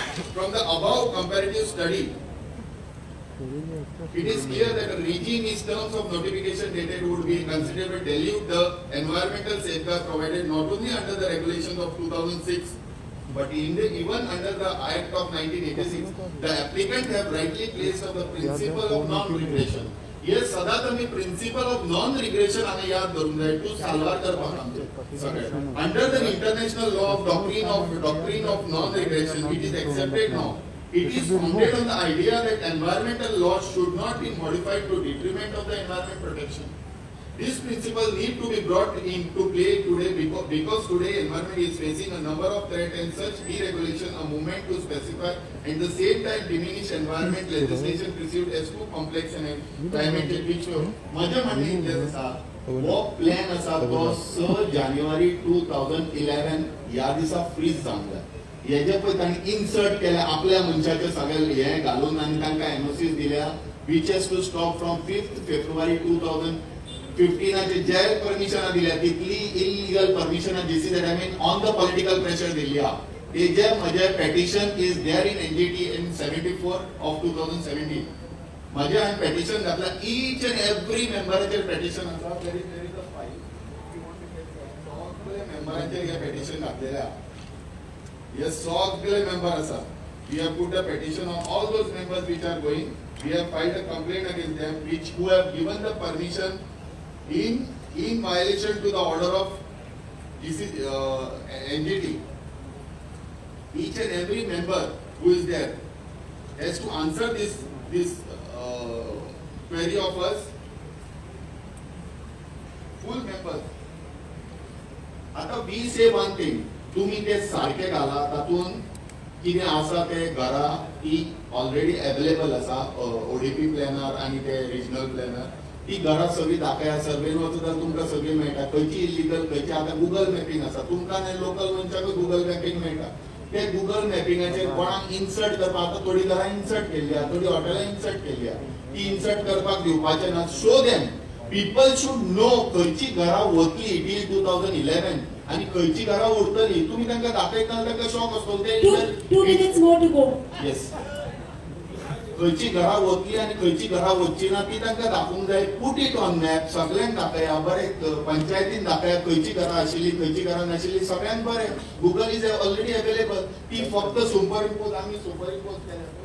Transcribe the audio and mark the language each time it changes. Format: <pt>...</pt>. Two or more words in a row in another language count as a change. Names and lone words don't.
<en>From the above comparative study, it is clear that a regime in terms of notification dated would be considered to dilute the environmental safeguards provided not only under the regulations of 2006 but even under the Act of 1986. The applicant have rightly placed of the principle of non-regression.</en> <kok>Yes, सदा तुम्ही</kok> <en>principle of non-regression</en> <kok>आम्ही याद धरून जाय टू साल्वार करपाक आमचे सगळे.</kok> <en>Under the international law of doctrine of non-regression, it is accepted now. It is founded on the idea that environmental laws should not be modified to detriment of the environment protection. This principle need to be brought into play today because today environment is facing a number of threats and such deregulation a movement to specify and the same time diminish environment legislation perceived as too complex and climate which माझ्या</en> <kok>म्हणणे इतलें आसा हो प्लॅन आसा तो 6 जानेवारी 2011 ह्या दिसा फ्रीज जावंक जाय हेजे पळय तांणी इन्सर्ट केल्या आपल्या मनशाचे सगळे हे घालून आनी तांकां एनओसीज दिल्या which</kok> <en>has to stop from 5th February 2015</en> <kok>जे परमिशनां दिल्या तितली इलिगल परमिशनां</kok> <en>this is I mean on the political pressure दिल्ली</en> <kok>आहा तेजे म्हजे</kok> <en>petition is there in NGT in 74 of 2017</en> <kok>म्हजे हांवें पेटिशन घातला</kok> <en>each and every</en> <kok>मेंबराचेर पेटिशन आसा</kok> <en>there is a file</en> <kok>सगळे मेंबरांचेर हे पेटिशन घातलेले आहा हे सगळे मेंबर आसा</kok> <en>we have put a petition on all those members which are going we have filed a complaint against them which who have given the permission in violation to the order of NGT. Each and every member who is there has to answer this query of us. Full members. आता we say one thing.</en> <kok>तुम्ही ते सारखे घाला तातून कितें आसा ते घरा ती</kok> <en>already available</en> <kok>आसा ओडीपी प्लॅनर आणि ते</kok> <en>regional planner</en> <kok>ती घरा सगळी दाखया सर्वेन वचत जाल्यार तुमकां सगळी मेळटा खंयची इलिगल खंयची आतां गुगल मॅपिंग आसा तुमकां लोकल मनशाक गुगल मॅपिंग मेळटा ते गुगल मॅपिंगाचेर कोणाक इन्सर्ट करपाक आतां थोडी घरां इन्सर्ट केल्ली आहा थोडी हॉटेलां इन्सर्ट केल्ली आहा ती इन्सर्ट करपाक दिवपाचें ना</kok> <en>show them people should know</en> <kok>खंयची घरां वतली टील 2011 आणि खंयची घरां उरतली तुम्ही तांकां दाखयता तांकां शॉक आसतलो ते</kok> <en>2 minutes more to go.</en> <kok>येस खंयची घरां वतली आणि खंयची घरां वचची ना ती तांकां दाखोवंक जाय</kok> <en>put it on map</en> <kok>सगळ्यांक दाखया बरें पंचायतीन दाखया खंयची घरां आशिल्ली खंयची घरां नाशिल्ली सगळ्यांक बरें</kok> <en>Google is already available</en> <kok>ती फक्त</kok> <en>super impose</en> <kok>आमी</kok> <en>super impose</en> <kok>केल्या</kok>